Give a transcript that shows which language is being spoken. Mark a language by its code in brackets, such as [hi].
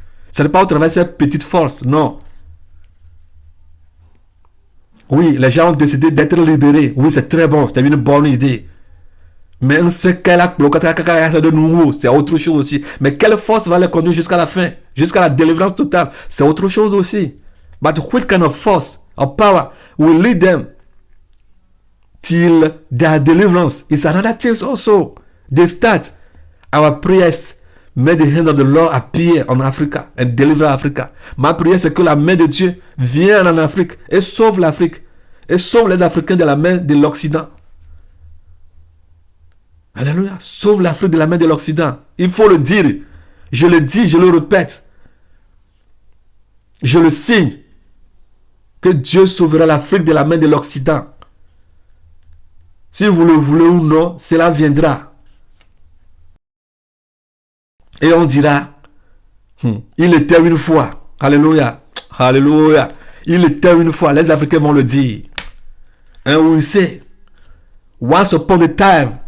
[fr] Ce n'est pas au travers de cette petite force, non. Oui, les gens ont décidé d'être libérés. Oui, c'est très bon, c'est une bonne idée. Mais on sait qu'elle a de nouveau, c'est autre chose aussi. Mais quelle force va les conduire jusqu'à la fin, jusqu'à la délivrance totale? C'est autre chose aussi. [en] But what kind of force or power will lead them till their deliverance? It's another thing also. They start our prayers. May the hand of the Lord appear on Africa and deliver Africa. [fr] Ma prière, c'est que la main de Dieu vienne en Afrique et sauve l'Afrique. Et sauve les Africains de la main de l'Occident. Alléluia. Sauve l'Afrique de la main de l'Occident. Il faut le dire. Je le dis, je le répète. Je le signe. Que Dieu sauvera l'Afrique de la main de l'Occident. Si vous le voulez ou non, cela viendra. Et on dira, il était une fois. Alléluia. Alléluia. Il était une fois. Les Africains vont le dire. [en] And we say, once upon a time.